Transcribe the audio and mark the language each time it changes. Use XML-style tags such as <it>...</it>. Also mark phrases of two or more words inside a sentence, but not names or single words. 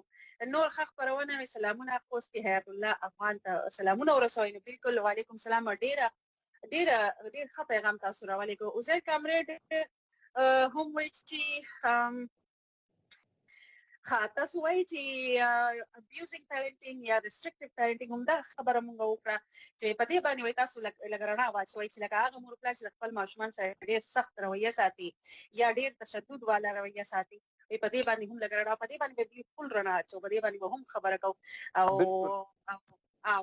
<ps>نور ښه خپرونه مې سلامونه خوست کې حیات الله افغان ته سلامونه ورسوئ. نو بالکل</ps> <ar>وعلیکم سلام.</ar> <ps>ډېر ښه پیغام تاسو راولېږو. عزیر کامرېډ هم وایي چې تاسو وایي چې</ps> <en>abusing parenting</en> <ps>یا</ps> <en>restrictive parenting</en> <ps>هم دا خبره مونږ وکړه چې په دې باندې وایي تاسو لږ رڼا واچوئ چې لکه هغه مور پلار چې خپل ماشومان سره ډېر سخت رویه ساتي یا ډېر تشدد والا رویه ساتي په دې باندې هم لږ رڼا په دې باندې به بالکل رڼا اچو په دې باندې به هم خبره کوو او</ps>